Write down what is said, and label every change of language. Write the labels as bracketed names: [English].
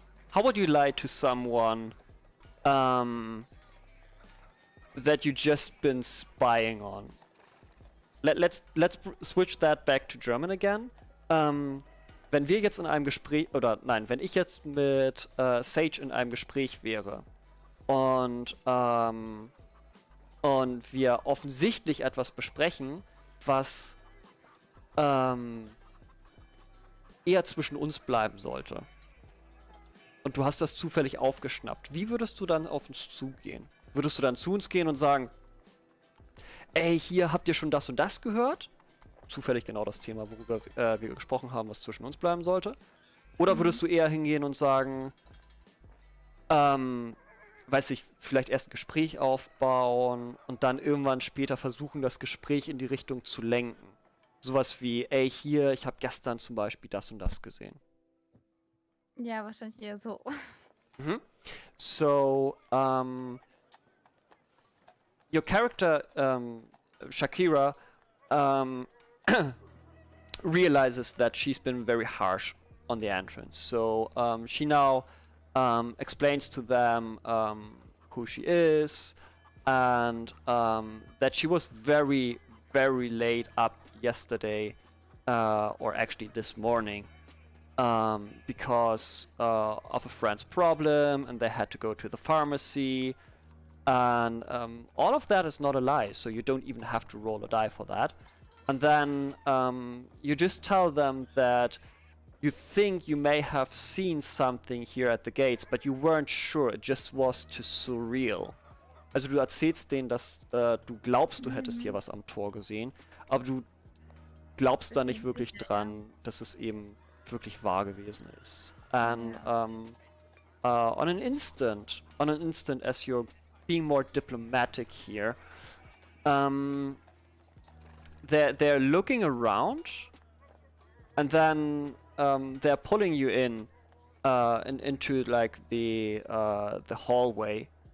[English] How would you lie to someone that you just been spying on? Let's switch that back to German again. [German] Wenn wir jetzt in einem Gespräch, oder nein, wenn ich jetzt mit Sage in einem Gespräch wäre und wir offensichtlich etwas besprechen, was eher zwischen uns bleiben sollte. Und du hast das zufällig aufgeschnappt. Wie würdest du dann auf uns zugehen? Würdest du dann zu uns gehen und sagen, ey, hier habt ihr schon das und das gehört? Zufällig genau das Thema, worüber wir gesprochen haben, was zwischen uns bleiben sollte. Oder würdest du eher hingehen und sagen, weiß ich, vielleicht erst ein Gespräch aufbauen und dann irgendwann später versuchen, das Gespräch in die Richtung zu lenken. Sowas wie, ey, hier, ich habe gestern zum Beispiel das und das gesehen. Ja, wahrscheinlich eher so. Mhm. [English] So, your character, Shakira, realizes that she's been very harsh on the entrance. So she now explains to them who she is, and that she was very, very late up yesterday, or actually this morning, because of a friend's problem, and they had to go to the pharmacy. And all of that is not a lie, so you don't even have to roll a die for that. And then you just tell them that you think you may have seen something here at the gates, but you weren't sure, it just was too surreal. [German] Also du erzählst denen, dass du glaubst, du hättest hier was am Tor gesehen, aber du glaubst da nicht wirklich dran, dass es eben wirklich wahr gewesen ist. [English] And on an instant, as you're being more diplomatic here, they're looking around, and then they're pulling you into like the hallway.